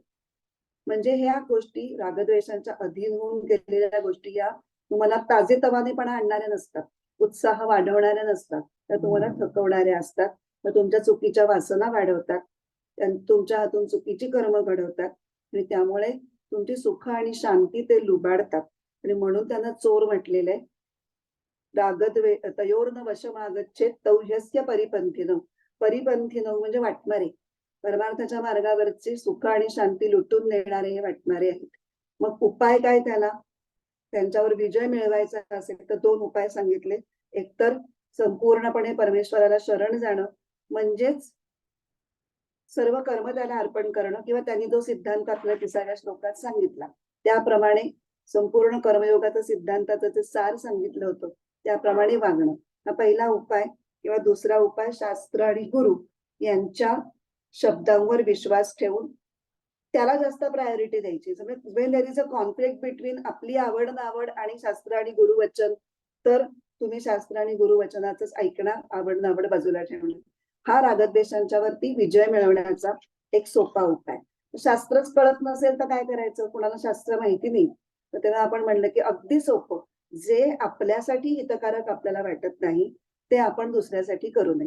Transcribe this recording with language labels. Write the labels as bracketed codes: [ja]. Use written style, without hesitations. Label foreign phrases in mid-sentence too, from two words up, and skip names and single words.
[mr] म्हणजे ह्या गोष्टी रागद्वेषांच्या अधीन होऊन केलेल्या गोष्टी या तुम्हाला ताजेतवानेपणा आणणाऱ्या नसतात, उत्साह वाढवणाऱ्या नसतात, त्या तुम्हाला थकवणाऱ्या असतात, तर तुमच्या चुकीच्या वासना वाढवतात, तुमच्या हातून चुकीची कर्म घडवतात आणि त्यामुळे तुमची सुख आणि शांती ते लुबाडतात. आणि म्हणून त्यांना चोर म्हटलेलं आहे. [sa] रागद्वे तयोर्न वशमागच्छेत तौह्यस्य परिपंथीनं. [mr] परिपंथीनं म्हणजे वाटमारे, परमार्थाच्या मार्गावरचे सुख आणि शांती लुटून नेणारे हे वाटणारे आहेत. मग उपाय काय त्याला? त्यांच्यावर विजय मिळवायचा असेल तर 2 उपाय सांगितले. एकतर संपूर्णपणे परमेश्वराला शरण जाणं, म्हणजेच सर्व कर्म त्याला अर्पण करणं, किंवा त्यांनी जो सिद्धांत आपल्या 30व्या श्लोकात सांगितला त्याप्रमाणे संपूर्ण कर्मयोगाचं सिद्धांताचं जे सार सांगितलं होतं त्याप्रमाणे वागणं, हा पहिला उपाय. किंवा दुसरा उपाय, शास्त्र आणि गुरु यांच्या शब्दांवर विश्वास ठेवून त्याला जास्त प्रायोरिटी द्यायची. [en] when there is a conflict between [mr] आपली आवड नावड आणि शास्त्र आणि गुरुवचन, तर तुम्ही शास्त्र आणि गुरुवचनाचंच ऐकणार, आवड नावड बाजूला ठेवणार. हा रागद्वेषांच्या वरती विजय मिळवण्याचा एक सोपा उपाय. शास्त्रच कळत नसेल तर काय करायचं? कुणाला शास्त्र माहिती नाही तर तेव्हा आपण म्हणलं की अगदी सोपं, जे आपल्यासाठी हितकारक आपल्याला वाटत नाही ते आपण दुसऱ्यासाठी करू नये.